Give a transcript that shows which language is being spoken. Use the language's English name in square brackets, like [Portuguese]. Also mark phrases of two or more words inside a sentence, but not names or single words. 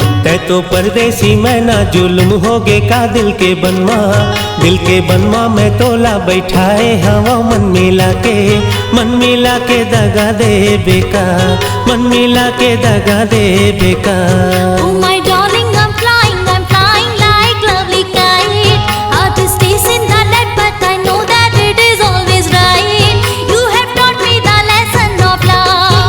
[Chhattisgarhi] है तो परदेसी मैं ना जुल्म होगे का दिल के बनवा मैं तोला बैठाए हवा मन मिला के दगा दे बेका मन मिला के दगा दे बेका। [English] Oh my darling, I'm flying like lovely kite. Heart is chasing the lead, but I know that it is always right. You have taught me the lesson of love.